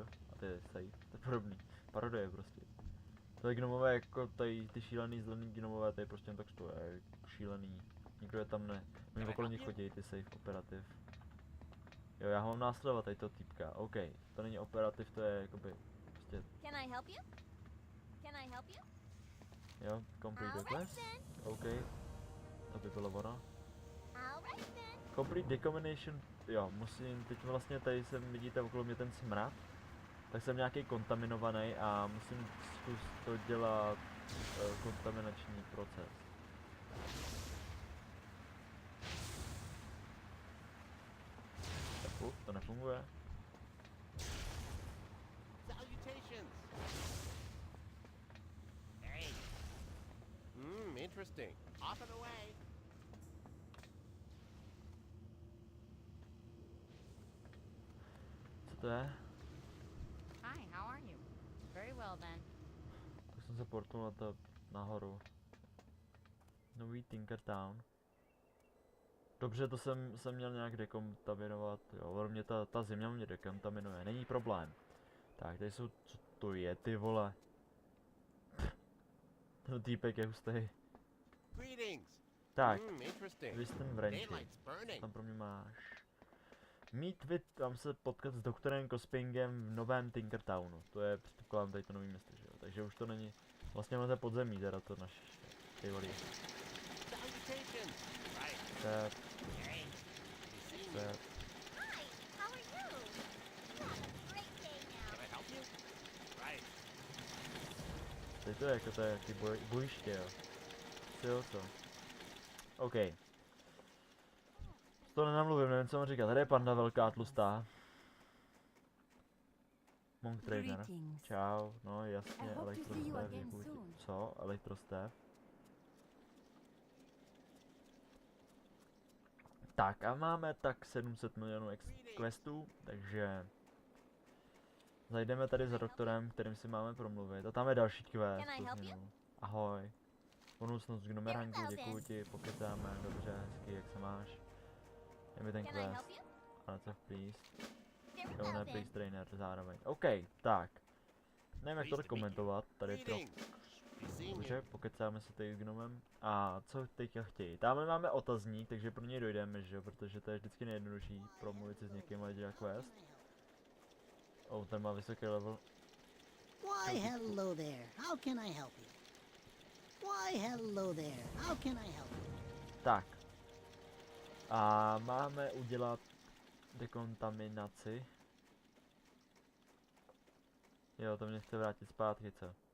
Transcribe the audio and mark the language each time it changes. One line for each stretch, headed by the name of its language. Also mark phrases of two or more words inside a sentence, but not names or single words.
Czech: A to je save, to je podobný. Parodie prostě. To je gnomové jako tady ty šílený zelený gnomové, to je prostě jen tak to je šílený. Nikdo je tam ne. Oni okolo nich chodí, ty save operativ. Jo, já ho mám následovat, tady to týpka. OK, to není operativ, to je jakoby prostě.
English: Can I help you? Can I help you?
Czech: Jo,
English: complete the quest.
Czech: OK, to by bylo ono.
English: Alright then. Complete decontamination,
Czech: jo, musím, teď vlastně tady jsem, vidíte okolo mě ten smrad. Tak jsem nějaký kontaminovaný a musím zkusit to dělat kontaminační proces. To nefunguje.
English: Salutations. Hey. Interesting. Off and away.
Czech: Co to je?
English: Hi, how are you? Very well then.
Czech: Tak jsem se portnul na to nahoru. Nový Tinkertown. Dobře, to jsem měl nějak dekontaminovat, jo, ono mě ta země mě dekontaminuje, není problém. Tak, tady jsou, co to je, ty vole. Ten týpek je hustý.
English: Greetings.
Czech: Tak,
English: Interesting.
Czech: vy jste v ranči,
English: Daylight's burning.
Czech: tam pro mě máš.
English: Meet with,
Czech: mám se potkat s doktorem Cospingem v novém Tinkertownu, to je předpokládám tady to nový město, že jo, takže už to není, vlastně máte podzemí teda to naše, ty vole.
English: Salutations. Right.
Czech: Tak,
English: Hey. You see me?
Czech: tak.
English: Hi, how are you? You have a great day now. Can I help you? Right.
Czech: Teď to je jako to je ty bojiště, jo. Jo, co? OK. To nenamluvím, nevím, co mám říkat. Tady je panda velká, tlustá. Monk Trainer.
English: Greetings.
Czech: Čau, no jasně,
English: I hope to see you
Czech: elektrostev,
English: again
Czech: děkuji ti.
English: soon.
Czech: Co? Elektrostev? Tak a máme tak 700 milionů questů, takže zajdeme tady za doktorem, kterým si máme promluvit. A tam je další quest.
English: Can I
Czech: tu
English: help you?
Czech: změnu. Ahoj. Budoucnost Gnomerangu,
English: Farewell,
Czech: děkuji
English: then.
Czech: ti, pokecáme, dobře, hezky, jak se máš? Je mi ten
English: Can I help
Czech: quest.
English: you?
Czech: Ale co please?
English: Very
Czech: Jo, ne,
English: well please then.
Czech: trainer zároveň. OK, tak. Nevím, jak to komentovat, tady je to. Greetings. You see me? Dobře, pokecáme se tady s Gnomem. A co teďka chtějí? Tamhle máme otazník, takže pro něj dojdeme, že jo, protože to je vždycky nejjednodušší promluvit si s někým a dělat quest. Oh, ten má vysoký level.
English: Why, hello there. How can I help you? Why, hello there. How can I help you?
Czech: Tak. A máme udělat dekontaminaci. Jo, to mě chce vrátit zpátky, co?